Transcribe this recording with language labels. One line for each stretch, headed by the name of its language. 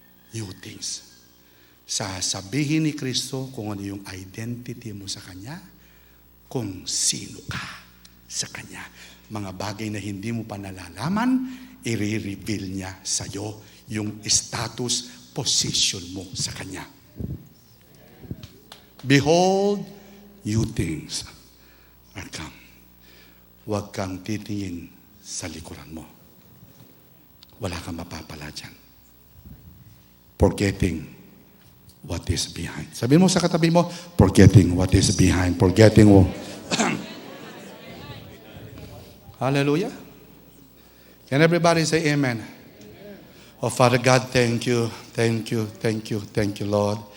English: New things.
Filipino: Sasabihin ni Kristo kung ano yung identity mo sa Kanya, kung sino ka sa Kanya. Mga bagay na hindi mo pa nalalaman, i-reveal niya sa iyo yung status, position mo sa Kanya.
English: Behold, new things are come.
Filipino: Huwag kang titingin sa likuran mo. Wala kang mapapala dyan.
English: Forgetting what is behind.
Filipino: Sabihin mo sa katabi mo,
English: forgetting what is behind. Forgetting what... Hallelujah. Can everybody say amen? Oh, Father God, thank you, thank you, thank you, thank you, Lord.